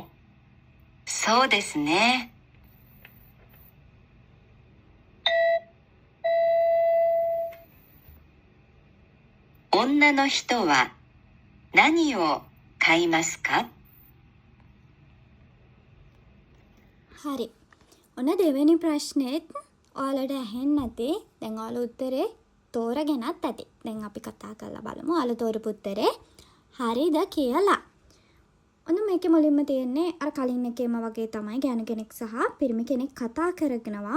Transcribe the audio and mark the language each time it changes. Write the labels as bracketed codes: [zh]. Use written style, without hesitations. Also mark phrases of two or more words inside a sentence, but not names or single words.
[ja] そうですね。女の人は何を買いますか？ [si] හරි. ඔන්න දෙවෙනි ප්‍රශ්නේත් ඔයාලට ඇහෙන්නේ නැති. දැන් ඔයාලා උත්තරේ තෝරගෙනත් ඇති. දැන් අපි කතා කරලා බලමු ඔයාලා තෝරපු උත්තරේ හරිද කියලා. ඔන්න මේකේ මුලින්ම තියෙන්නේ අර කලින් එකේම වගේ තමයි ගෑනු කෙනෙක් සහ පිරිමි කෙනෙක් කතා කරගෙනවා.